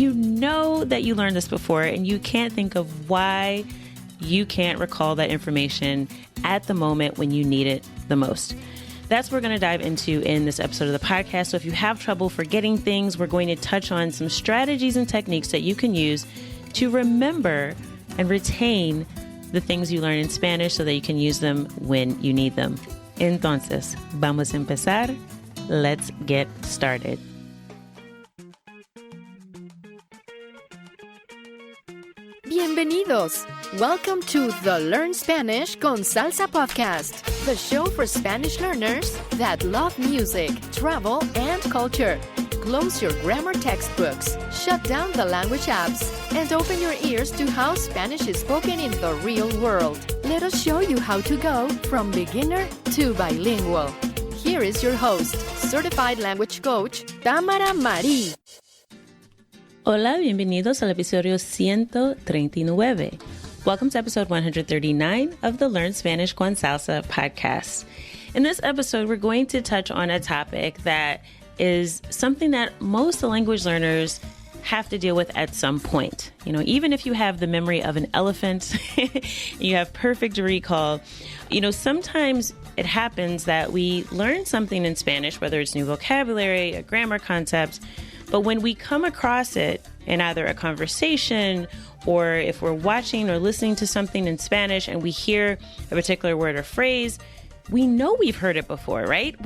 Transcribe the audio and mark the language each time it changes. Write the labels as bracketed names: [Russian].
[English] You know that you learned this before and you can't think of why you can't recall that information at the moment when you need it the most. That's what we're going to dive into in this episode of the podcast. So if you have trouble forgetting things, we're going to touch on some strategies and techniques that you can use to remember and retain the things you learn in Spanish so that you can use them when you need them. [Spanish] Entonces, vamos a empezar. [English] Let's get started. [Spanish] Bienvenidos! [English] Welcome to the Learn Spanish con Salsa podcast, the show for Spanish learners that love music, travel, and culture. Close your grammar textbooks, shut down the language apps, and open your ears to how Spanish is spoken in the real world. Let us show you how to go from beginner to bilingual. Here is your host, certified language coach, Tamara Marie. [Spanish] Hola, bienvenidos al episodio 139. [English] Welcome to episode 139 of the Learn Spanish con Salsa podcast. In this episode, we're going to touch on a topic that is something that most language learners have to deal with at some point. You know, even if you have the memory of an elephant, you have perfect recall, sometimes it happens that we learn something in Spanish, whether it's new vocabulary, a grammar concept, but when we come across it in either a conversation or if we're watching or listening to something in Spanish and we hear a particular word or phrase, we know we've heard it before, right?